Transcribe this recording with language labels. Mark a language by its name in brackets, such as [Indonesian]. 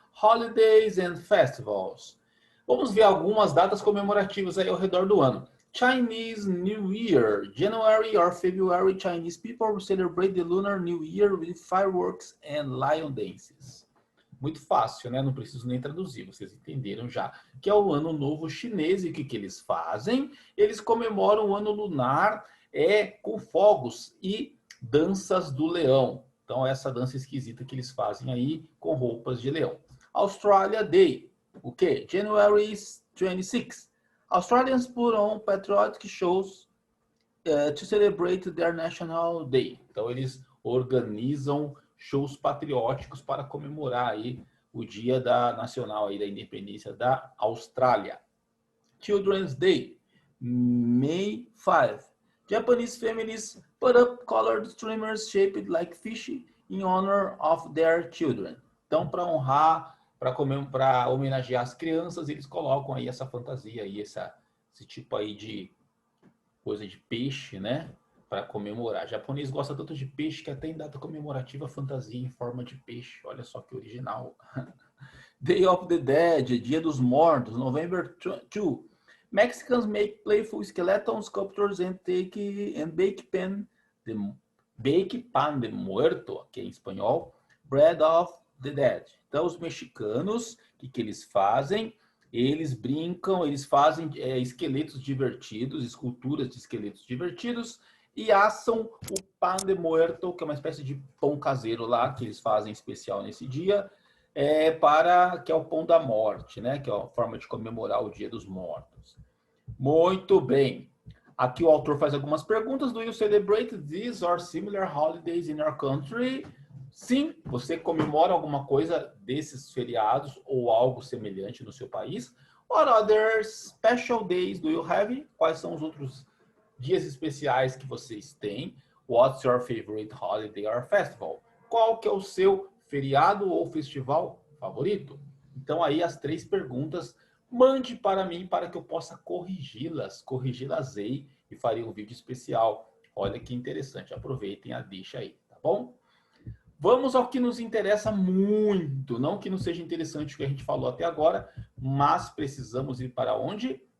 [English] Holidays and festivals. [Portuguese] Vamos ver algumas datas comemorativas aí ao redor do ano. [English] Chinese New Year. January or February, Chinese people celebrate the Lunar New Year with fireworks and lion dances. [Portuguese] Muito fácil, né? Não preciso nem traduzir, vocês entenderam já. Que é o Ano Novo Chinês e o que eles fazem? Eles comemoram o ano lunar com fogos e danças do leão. Então, essa dança esquisita que eles fazem aí com roupas de leão. [English] Australia Day. [Portuguese] O quê? [English] January 26. Australians put on patriotic shows to celebrate their National Day. [Portuguese] Então, eles organizam shows patrióticos para comemorar aí o dia nacional aí da independência da Austrália. [English] Children's Day, May 5. Japanese families put up colored streamers shaped like fish in honor of their children. [Portuguese] Então, para honrar, para homenagear as crianças, eles colocam aí essa fantasia aí, esse tipo aí de coisa de peixe, né? Para comemorar. O japonês gosta tanto de peixe que até em data comemorativa fantasia em forma de peixe. Olha só que original. [English] Day of the Dead, [Portuguese] Dia dos Mortos, [English] November 2. Mexicans make playful skeleton sculptures and bake pan de muerto, [Portuguese] que é em espanhol, [English] Bread of the Dead. [Portuguese] Então, os mexicanos, o que eles fazem? Eles brincam, eles fazem esqueletos divertidos, esculturas de esqueletos divertidos e assam o pan de muerto, que é uma espécie de pão caseiro lá, que eles fazem especial nesse dia, que é o pão da morte, né? Que é a forma de comemorar o Dia dos Mortos. Muito bem. Aqui o autor faz algumas perguntas. [English] Do you celebrate these or similar holidays in your country? [Portuguese] Sim, você comemora alguma coisa desses feriados ou algo semelhante no seu país? [English] What other special days do you have? [Portuguese] Quais são os outros dias especiais que vocês têm? [English] What's your favorite holiday or festival? [Portuguese] Qual que é o seu feriado ou festival favorito? Então aí as 3 perguntas, mande para mim para que eu possa corrigi-las-ei e farei um vídeo especial. Olha que interessante, aproveitem a deixa aí, tá bom? Vamos ao que nos interessa muito, não que não seja interessante o que a gente falou até agora, mas precisamos ir para onde?